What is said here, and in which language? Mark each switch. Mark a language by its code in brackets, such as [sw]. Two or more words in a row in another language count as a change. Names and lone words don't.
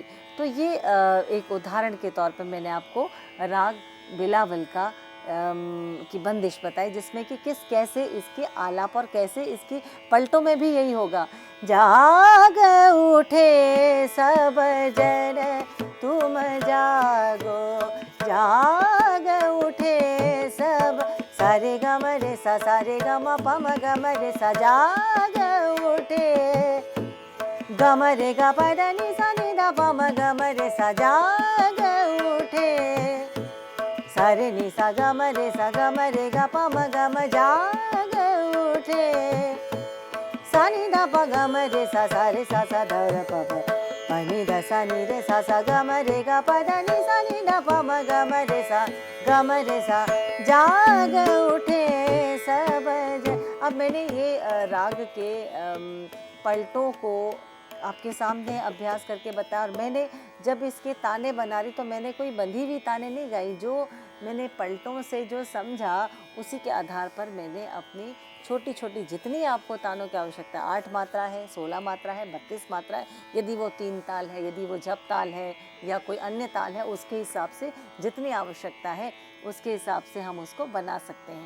[hi] तो ये एक उदाहरण के तौर पर मैंने आपको राग बिलावल का की बंदिश बताई, जिसमें कि कैसे इसके आलाप और कैसे इसकी पलटों में भी यही होगा। जाग उठे सब जन तुम जागो, जाग उठे सब, सारे ग म रे सा, सारे ग म प म ग म रे सा, जाग उठे ग म रे ग प द नि सा नि द प म ग म रे सा, जाग उठे सा रे नि सा ग म रे सा, ग म रे ग प म ग म, जाग उठे सा नि द प ग म रे सा, सा रे सा सा ध र प प, पनि ध सा नि रे सा सा ग म रे ग प ध नि सा नि ध प म ग म रे सा ग म रे सा जाग उठे सब जन। अब मैंने ये राग के पलटों को आपके सामने अभ्यास करके बताया, और मैंने जब इसके ताने बना रही तो मैंने कोई बंधी हुई ताने नहीं गाई, जो मैंने पलटों से जो समझा उसी के आधार पर मैंने अपनी छोटी छोटी, जितनी आपको तानों की आवश्यकता है, 8 मात्रा है, 16 मात्रा है, 32 मात्रा है, यदि वो 3 ताल है, यदि वो जप ताल है या कोई अन्य ताल है, उसके हिसाब से जितनी आवश्यकता है उसके हिसाब से हम उसको बना सकते हैं।